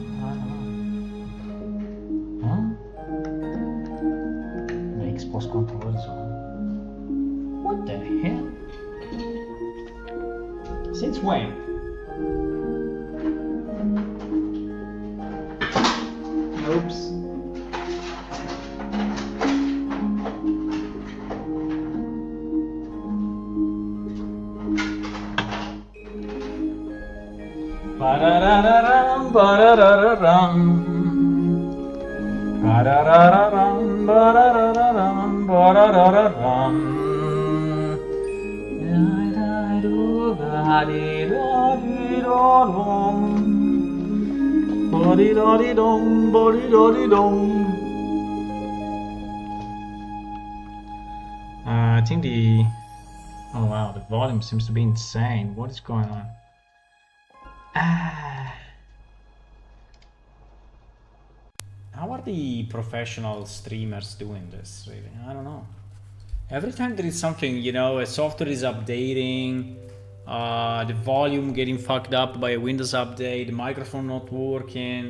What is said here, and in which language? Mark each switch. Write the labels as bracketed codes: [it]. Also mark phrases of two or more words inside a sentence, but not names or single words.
[en] I don't know. Huh? The Xbox controller is on. What the hell? Since when? Oops. Ba-da-da-da-dum, ba-da-da-da-dum. Ba-da-da-da-dum, ba-da-da-da-dum, ba-da-da-da-dum. Da-da-do-ba-di-da-di-da-dum. Ba-di-da-di-dum, ba-di-da-di-dum. I think the... Oh wow, the volume seems to be insane. What is going on? How are the professional streamers doing this, really? I don't know. Every time there is something, you know, a software is updating, the volume getting fucked up by a Windows update, the microphone not working.